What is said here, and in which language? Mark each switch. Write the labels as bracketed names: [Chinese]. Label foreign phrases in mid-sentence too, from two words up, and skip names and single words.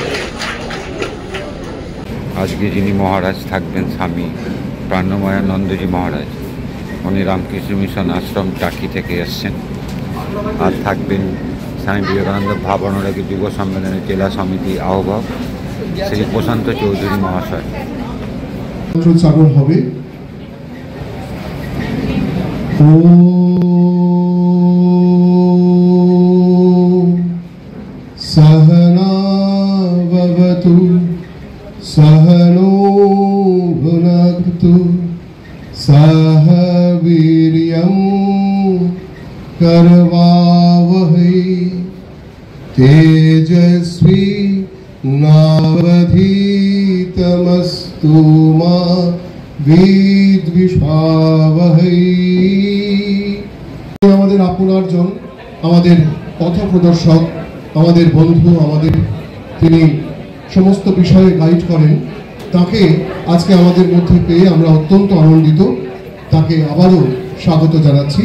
[Bangla] আজকে যিনি মহারাজ থাকবেন স্বামী প্রাণময়ানন্দজি মহারাজ, উনি রামকৃষ্ণ মিশন আশ্রম টাকি থেকে এসছেন। আর থাকবেন স্বামী বিবেকানন্দ ভাব অনুরাগী যুব সম্মেলনের জেলা সমিতি আহ্বায়ক শ্রী প্রশান্ত চৌধুরী মহাশয়। চারণ হবে। [Sanskrit] सहना भवतु सहनो भुनक्तु सह वीर्यं करवावहै तेजस्वी नावधीतमस्तु मा विद्विषावहै। [Bangla] আমাদের আপনারজন, আমাদের পথ প্রদর্শক, আমাদের বন্ধু, আমাদের তিনি সমস্ত বিষয়ে গাইড করেন। তাকে আজকে আমাদের মধ্যে পেয়ে আমরা অত্যন্ত আনন্দিত। তাকে আবারও স্বাগত জানাচ্ছি।